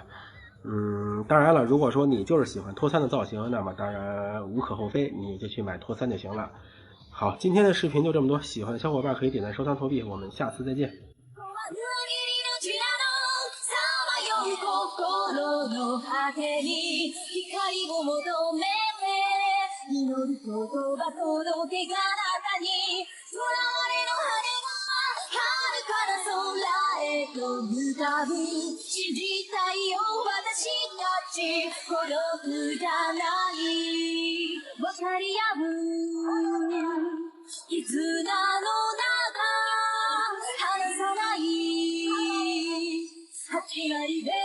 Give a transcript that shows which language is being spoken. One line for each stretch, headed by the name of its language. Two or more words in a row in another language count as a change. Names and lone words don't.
Chinese: 当然了，如果说你就是喜欢脱三的造型，那么当然无可厚非，你就去买脱三就行了。好，今天的视频就这么多，喜欢的小伙伴可以点赞收藏投币，我们下次再见。
Japanese: 心の果てに光を求めて祈る言葉届けがあなたに囚われの羽が遥かな空へと向かう信じたいよ私たち孤独じゃない分かり合う絆の中離さない幸あり